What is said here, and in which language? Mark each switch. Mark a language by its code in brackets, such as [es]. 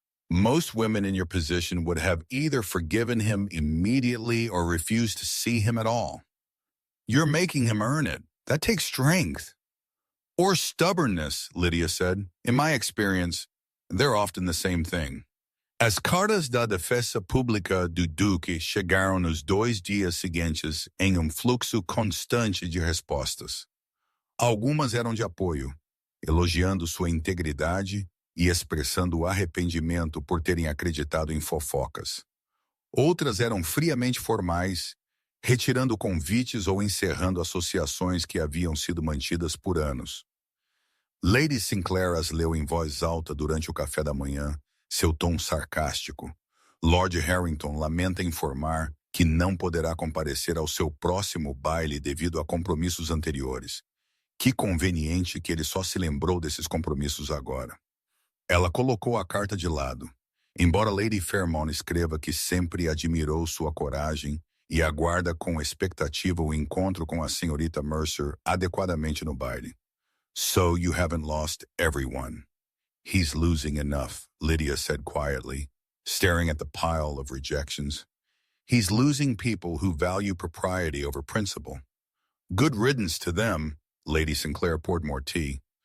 [en] Most women in your position would have either forgiven him immediately or refused to see him at all. You're making him earn it. That takes strength. Or stubbornness, Lydia said. In my experience, they're often the same thing. [pt] As cartas da defesa pública do Duque chegaram nos 2 dias seguintes em fluxo constante de respostas. Algumas eram de apoio, elogiando sua integridade e expressando arrependimento por terem acreditado em fofocas. Outras eram friamente formais, retirando convites ou encerrando associações que haviam sido mantidas por anos. Lady Sinclair as leu em voz alta durante o café da manhã, seu tom sarcástico. Lord Harrington lamenta informar que não poderá comparecer ao seu próximo baile devido a compromissos anteriores. Que conveniente que ele só se lembrou desses compromissos agora. Ela colocou a carta de lado. Embora Lady Fairmont escreva que sempre admirou sua coragem e aguarda com expectativa o encontro com a senhorita Mercer adequadamente no baile. [en] So you haven't lost everyone. He's losing enough, Lydia said quietly, staring at the pile of rejections. He's losing people who value propriety over principle. Good riddance to them. Lady Sinclair poured more tea.